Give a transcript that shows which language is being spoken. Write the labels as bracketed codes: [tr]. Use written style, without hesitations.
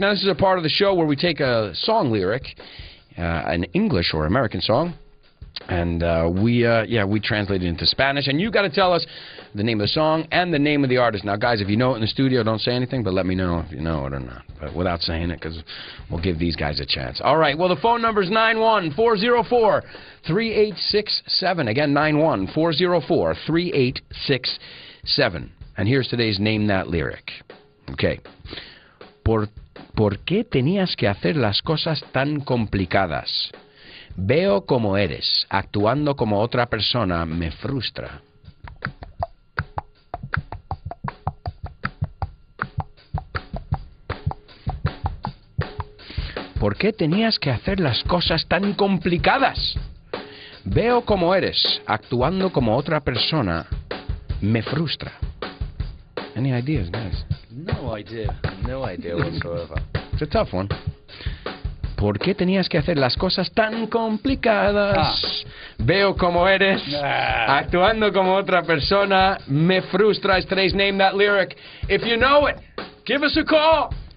[en] Now, this is a part of the show where we take a song lyric, an English or American song, and we translate it into Spanish, and you got to tell us the name of the song and the name of the artist. Now, guys, if you know it in the studio, don't say anything, but let me know if you know it or not, but without saying it, because we'll give these guys a chance. All right, well, the phone number is 91404-3867. Again, 91404-3867. And here's today's Name That Lyric. Okay. [es] ¿Por qué tenías que hacer las cosas tan complicadas? Veo como eres, actuando como otra persona, me frustra. ¿Por qué tenías que hacer las cosas tan complicadas? Veo como eres, actuando como otra persona, me frustra. [en] Any ideas, guys? No idea whatsoever. It's a tough one. [es] ¿Por qué tenías que hacer las cosas tan complicadas? Veo como eres, actuando como otra persona, me frustra. [en] It's today's Name That Lyric. If you know it, give us a call.